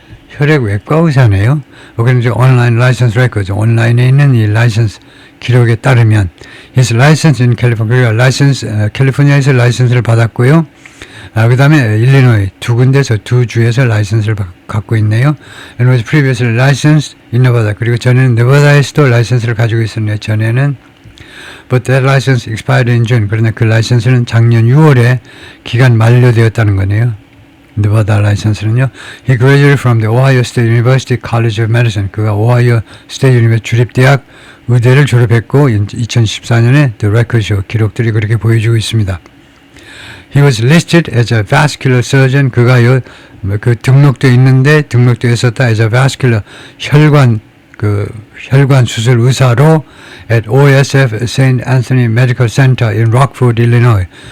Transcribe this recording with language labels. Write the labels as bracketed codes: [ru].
[ko] 혈액 외과 의사네요. 그럼 이제 온라인 라이선스 레코드, 온라인에 있는 이 라이선스 기록에 따르면 his license in California, 캘리포니아에서 라이선스를 받았고요. 그 다음에 일리노이 두 군데서 두 주에서 라이선스를 갖고 있네요. [en] And was previously licensed in Nevada. [ko] 그리고 전에는 네바다에서도 라이선스를 가지고 있었네요. [en] 전에는 But that license expired in June. [ko] 그러나 그 라이선스는 작년 6월에 기간 만료되었다는 거네요. 네바다 라이선스는요. [en] He graduated from the Ohio State University College of Medicine. [ko] 그가 오하이오 스테이트 유니버시티 주립대학 의대를 졸업했고 2014년에 The Record Show 기록들이 그렇게 보여주고 있습니다. [en] He was listed as a vascular surgeon. [ko] 그가요 그 등록돼 있는데 등록돼 있었다 as a vascular 혈관 수술 의사로 at OSF St. [en] Anthony Medical Center in Rockford, Illinois.